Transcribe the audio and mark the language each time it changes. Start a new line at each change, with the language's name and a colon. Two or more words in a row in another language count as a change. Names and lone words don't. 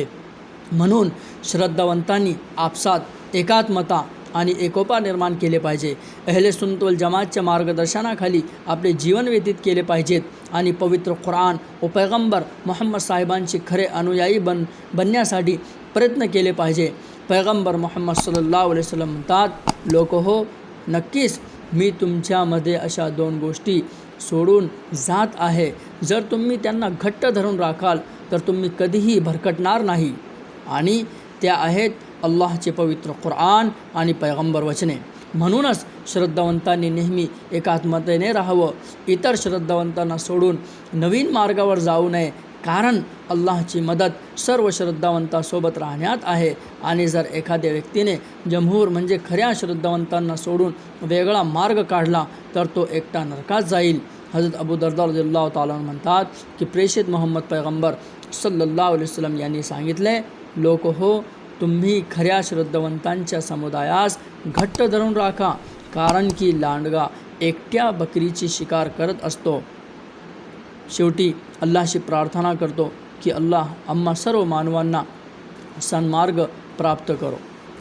Marathi: म्हणून श्रद्धावंतांनी आपसात एकात्मता आणि एकोपा निर्माण केले पाहिजे।
Arabic: أهل السنة والجماعة
Marathi: मार्गदर्शनाखाली आपले जीवन व्यतीत केले पाहिजेत आणि पवित्र कुराण व पैगंबर मोहम्मद साहेबांचे खरे अनुयायी बनण्यासाठी प्रयत्न केले पाहिजे। पैगंबर मोहम्मद
Arabic: صلى الله عليه وسلم
Marathi: म्हणतात, लोक हो, नक्कीच मी तुमच्यामध्ये अशा 2 गोष्टी सोडून जात आहे, जर तुम्ही त्यांना घट्ट धरून राखाल तर तुम्ही कधीही भरकटणार नाही, आणि त्या आहेत अल्लाहचे पवित्र कुराण आणि पैगंबर वचने। म्हणूनच श्रद्धावंतांनी नेहमी एकात्मतेने राहावं, इतर श्रद्धावंतांना सोडून नवीन मार्गावर जाऊ नये, कारण अल्लाहची मदत सर्व श्रद्धावंतांसोबत राहण्यात आहे. आणि जर एखाद्या व्यक्तीने जमहूर म्हणजे खऱ्या श्रद्धावंतांना सोडून वेगळा मार्ग काढला तर तो एकटा नरकात जाईल. हजरत अबू दर्दा
Arabic: رضي الله تعالى عنه
Marathi: म्हणतात की प्रेषित मोहम्मद पैगंबर
Arabic: صلى الله عليه وسلم
Marathi: यांनी सांगितले, लोक हो, तुम्ही खऱ्या श्रद्धावंतांच्या समुदायास घट्ट धरून राखा, कारण की लांडगा एकट्या बकरीची शिकार करत असतो. शेवटी अल्लाहशी प्रार्थना करतो की अल्लाह आम्हा सर्व मानवांना सन्मार्ग प्राप्त करो.